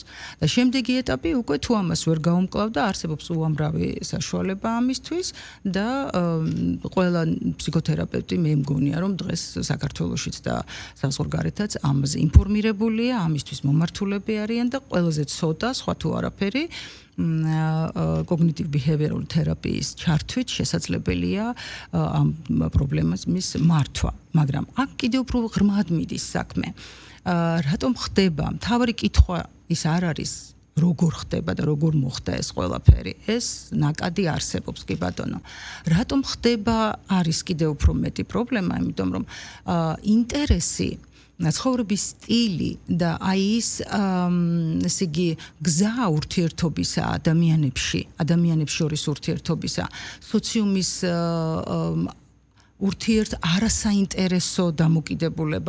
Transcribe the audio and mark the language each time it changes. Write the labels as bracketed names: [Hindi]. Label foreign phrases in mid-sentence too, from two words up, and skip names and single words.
[Georgian] და შემდეგი ეტაპი უკვე თუ ამას ვერ გაუმკლავდა, არსებობს უამრავი საშუალება ამისთვის და ყველა ფსიქოთერაპევტი მე მგონია რომ დღეს საქართველოშიც და საზღვარგარეთაც ამაზე ინფორმირებულია, ამისთვის მომართულები არიან და ყველაზე ცოტა სხვა თუ არაფერი [English] cognitive behavioral therapy- [Georgian] ის ჩართვით შესაძლებელია ამ პრობლემას მართვა, მაგრამ აქ კიდევ უფრო ღრმად მიდის საქმე. რატომ ხდება? მთავარი კითხვა ის არ არის როგორ ხდება და როგორ მოხდა ეს ყველაფერი. ეს ნაკადი არსებობს კი ბატონო. რატომ ხდება არის კიდევ უფრო მეტი პრობლემა, იმიტომ რომ ინტერესი ცხოვრების სტილი და აი ეს ესე იგი გზა ურთიერთობისა ადამიანებს შორის ურთიერთობისა, სოციუმის არასაინტერესო დამოკიდებულება.